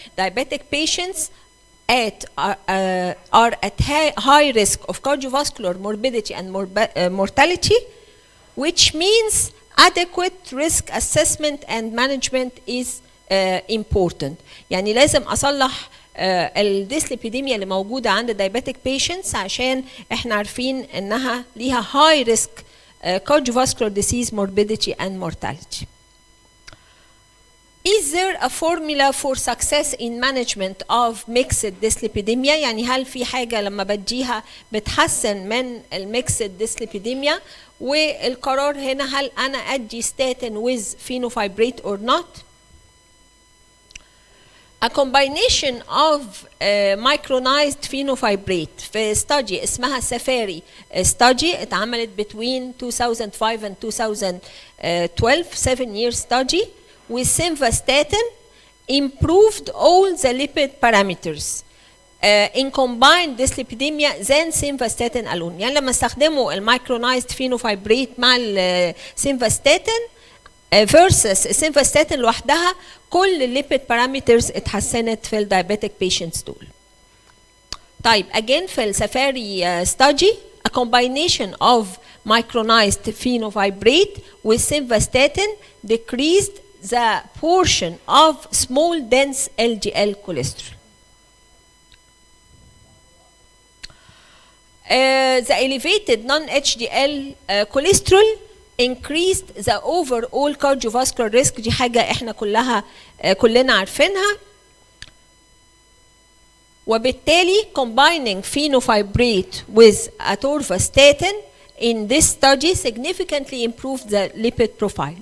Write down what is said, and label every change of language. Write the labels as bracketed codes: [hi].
[en] diabetic patients are at high risk of cardiovascular morbidity and mortality, which means adequate risk assessment and management is important. [ar] يعني لازم اصلح الديسليبيديميا اللي موجوده عند [en] diabetic patients، [ar] عشان احنا عارفين انها ليها [en] high risk cardiovascular disease, morbidity and mortality. Is there a formula for success in management of mixed dyslipidemia؟ [ar] يعني هل في حاجة لما بديها بتحسن من الميكسد [en] dyslipidemia؟ [ar] والقرار هنا هل أنا أدي [en] statin with fenofibrate or not؟ A combination of micronized fenofibrate [ar] في study اسمها سفاري study اتعملت [en] between 2005 and 2012 7-year study with simvastatin improved all the lipid parameters in combined dyslipidemia than simvastatin alone. [ar] يعني لما استخدموا المايكرونايزد فينوفايبريت مع السيمفاستاتين versus السيمفاستاتين لوحدها، كل الليبيد بارامترز اتحسنت في الدايابيتك بيشنتس دول. طيب [en] again [ar] في السفاري [en] study a combination of micronized fenofibrate with simvastatin decreased the portion of small dense LDL cholesterol. The elevated non-HDL cholesterol increased the overall cardiovascular risk. [ar] دي حاجة احنا كلنا عارفينها، وبالتالي [en] combining fenofibrate with atorvastatin in this study significantly improved the lipid profile.